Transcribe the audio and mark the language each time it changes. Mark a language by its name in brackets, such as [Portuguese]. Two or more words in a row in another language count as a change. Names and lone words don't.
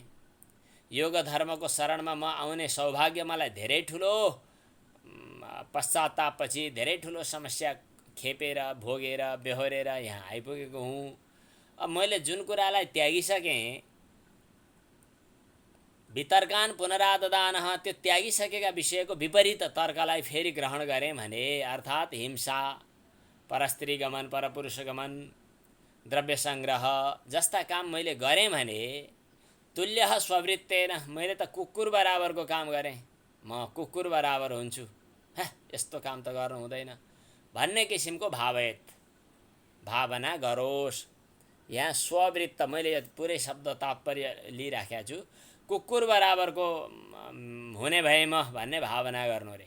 [Nepali] योग धर्मको शरणमा म आउने सौभाग्य मलाई धेरै ठुलो पश्चातापपछि, धेरै ठुलो समस्या खेपेर भोगेर बेहोरेर यहाँ आइपुगेको हुँ। अब मैले जुन कुरालाई त्यागिसकेँ, [Sanskrit] वितर्कान पुनराददान, [Nepali] त्यो त्यागिसकेका विषयको विपरीत तर्कलाई फेरि ग्रहण गरेँ भने, अर्थात् हिंसा, परस्त्री गमन, परपुरुष गमन, द्रव्य सङ्ग्रह जस्ता काम मैले गरेँ भने, [Sanskrit] तुल्य स्ववृत्तेन, [Nepali] मैले त कुकुर बराबरको काम गरेँ, म कुकुर बराबर हुन्छु, यस्तो काम त गर्नु हुँदैन भन्ने किसिमको भावना गरोस्। यहाँ स्ववृत्त, मैले पुरै शब्द तात्पर्य लिइराखेको छु, कुकुर बराबरको हुने भए म भन्ने भावना गर्नु रे।